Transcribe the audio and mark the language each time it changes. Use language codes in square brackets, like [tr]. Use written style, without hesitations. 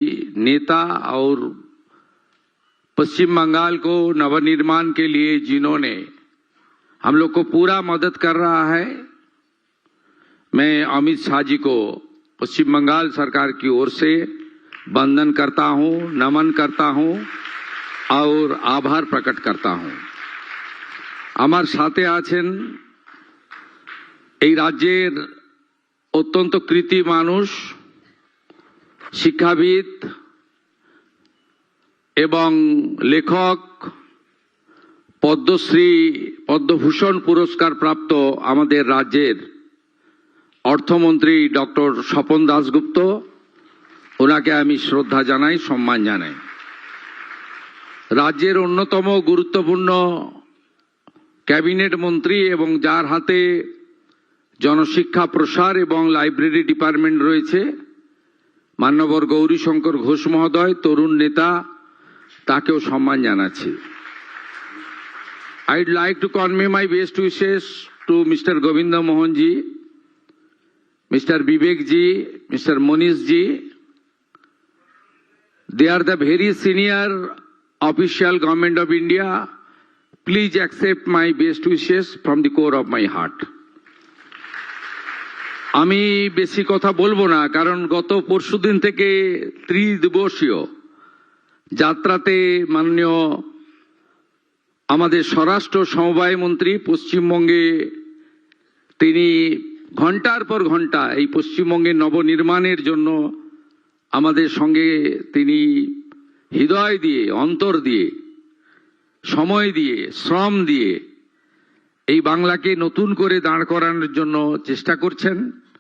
[hi] नेता और पश्चिम बंगाल को नवनिर्माण के लिए जिन्होंने हम लोग को पूरा मदद कर रहा है, मैं अमित शाह जी को पश्चिम बंगाल सरकार की ओर से वंदन करता हूं, नमन करता हूं और आभार प्रकट करता हूं। [bn] আমার সাথে আছেন এই রাজ্যের অত্যন্ত কৃতি মানুষ, শিক্ষাবিদ এবং লেখক, পদ্মশ্রী পদ্মভূষণ পুরস্কার প্রাপ্ত আমাদের রাজ্যের অর্থমন্ত্রী ডক্টর স্বপন দাশগুপ্ত, ওনাকে আমি শ্রদ্ধা জানাই, সম্মান জানাই। রাজ্যের অন্যতম গুরুত্বপূর্ণ ক্যাবিনেট মন্ত্রী এবং যার হাতে জনশিক্ষা প্রসার এবং লাইব্রেরি ডিপার্টমেন্ট রয়েছে, মান্যবর গৌরীশঙ্কর ঘোষ মহোদয়, তরুণ নেতা, তাকেও সম্মান জানাচ্ছি। [en] I'd like to convey my best wishes to Mr. Govinda Mohan ji, Mr. Vivek ji, Mr. Monish ji. They are the very senior official government of India. Please accept my best wishes from the core of my heart. [bn] আমি বেশি কথা বলবো না, কারণ গত পরশুদিন থেকে ত্রিদিবসীয় যাত্রাতে মাননীয় আমাদের স্বরাষ্ট্র সমবায় মন্ত্রী পশ্চিমবঙ্গে তিনি ঘন্টার পর ঘন্টা এই পশ্চিমবঙ্গের নবনির্মাণের জন্য আমাদের সঙ্গে তিনি হৃদয় দিয়ে, অন্তর দিয়ে, সময় দিয়ে, শ্রম দিয়ে এই বাংলাকে নতুন করে দাঁড় করানোর জন্য চেষ্টা করছেন।